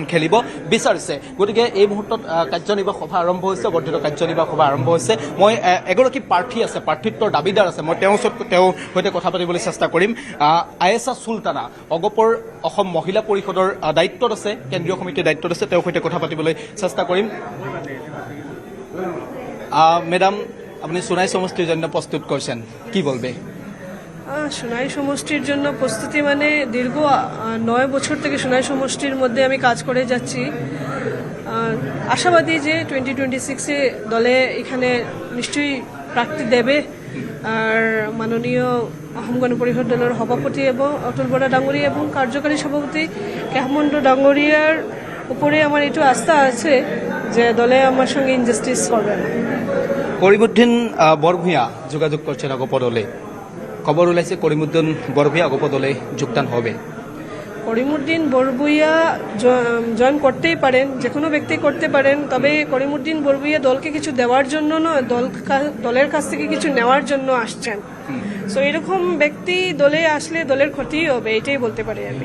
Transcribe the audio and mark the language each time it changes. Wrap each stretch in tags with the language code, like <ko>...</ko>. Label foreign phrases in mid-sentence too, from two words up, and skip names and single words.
<as>খেলিব বিচাৰিছে গতিকে এই মুহূৰ্তত কাৰ্যনিৰ্বাহক সভা আৰম্ভ হৈছে বৰ্ধিত কাৰ্যনিৰ্বাহক সভা আৰম্ভ হৈছে মই এগৰাকী প্ৰাৰ্থী আছে প্ৰাৰ্থিত্বৰ দাবীদাৰ আছে মই তেওঁৰ সৈতে কথা পাতিবলৈ চেষ্টা কৰিম আয়েছা চুলতানা অগপৰ অসম মহিলা পৰিষদৰ দায়িত্বত আছে কেন্দ্ৰীয় সমিতিৰ দায়িত্বত আছে তেওঁৰ সৈতে কথা পাতিবলৈ চেষ্টা কৰিম মেডাম</as> <bn>আপনি সোনাই সমষ্টির জন্য প্রস্তুত করছেন কি বলবে সোনাই সমষ্টির জন্য প্রস্তুতি মানে দীর্ঘ 9 বছর থেকে সোনাই সমষ্টির মধ্যে আমি কাজ করে যাচ্ছি আশাবাদী যে 2026-এ দলে এখানে নিশ্চয়ই প্রার্থী দেবে আর মাননীয় অসম গণ পৰিষদ দলৰ সভাপতি এবং অতুল বৰা ডাঙৰীয়া এবং কার্যকারী সভাপতি কেশৱ ডাঙৰীয়াৰ উপরে</bn> <as>আমার এইটো আস্থা আছে</as> <bn>যে দলে আমার সঙ্গে ইনজাস্টিস করবে না করিমুদ্দিন বরভূঞা যোগাযোগ করছেন অগপ দলে</bn> <as>খবর ওলাইছে</as> <bn>করিমুদ্দিন বরভূঞা অগপ দলে যোগদান হবে করিমুদ্দিন বরভূঞা জয়েন করতেই পারেন যে কোনো ব্যক্তি করতে পারেন তবে করিমুদ্দিন বরভূঞা দলকে কিছু দেওয়ার জন্য নয় দলের কাছ থেকে কিছু নেওয়ার জন্য আসছেন সো এরকম ব্যক্তি দলে আসলে দলের ক্ষতি হবে এটাই বলতে পারি আমি</bn>